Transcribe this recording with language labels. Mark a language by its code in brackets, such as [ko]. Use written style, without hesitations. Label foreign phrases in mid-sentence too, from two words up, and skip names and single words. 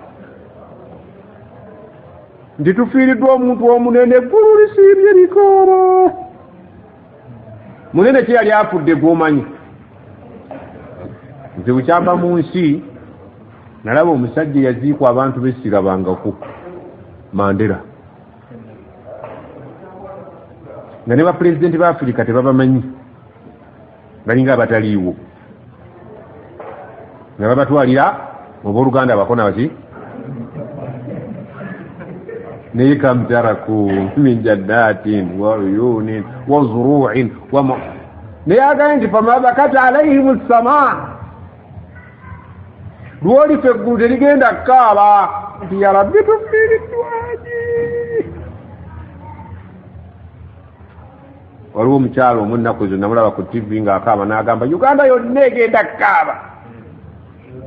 [lg] nti tufiiriddwa omuntu omunene eggulu lisiibye likaaba munene kye yali afudde gw'omanyi nze bukyamba mu nsi nalaba omusajja yaziikwa abantu besirabangako Mandela nga ne bapulezidenti ba Afirika tebabamanyi balinga abataliiwo nga babatwalira obooluganda abakona baki naye [ar] كم تركوا من جنات وعيون وزروع [lg] naye agambye nti [ar] فما بكت عليهم السماء [lg] lwolifa eggulu terigenda kukaaba nti [ar] يا ربي [lg] tufiiriddwaki waliwo omukyalo omu nnaku zo namulaba ku tv ng'akaaba n'agamba Uganda yonna egenda kukaaba